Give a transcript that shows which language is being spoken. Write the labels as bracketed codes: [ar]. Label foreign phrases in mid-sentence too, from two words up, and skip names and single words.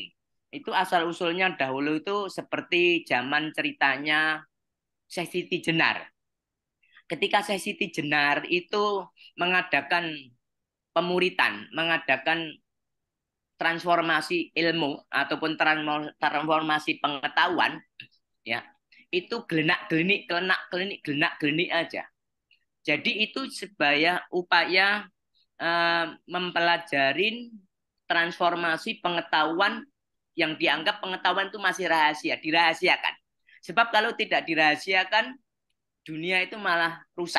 [id] Itu asal-usulnya dahulu itu seperti zaman ceritanya Syekh Siti Jenar. Ketika Syekh Siti Jenar itu mengadakan pemuritan, mengadakan transformasi ilmu ataupun transformasi pengetahuan, ya, itu gelenak-gelenik, kelenak-gelenik, gelenak-gelenik aja. Jadi itu sebagai upaya mempelajarin transformasi pengetahuan yang dianggap pengetahuan itu masih rahasia, dirahasiakan. Sebab kalau tidak dirahasiakan, dunia itu malah rusak.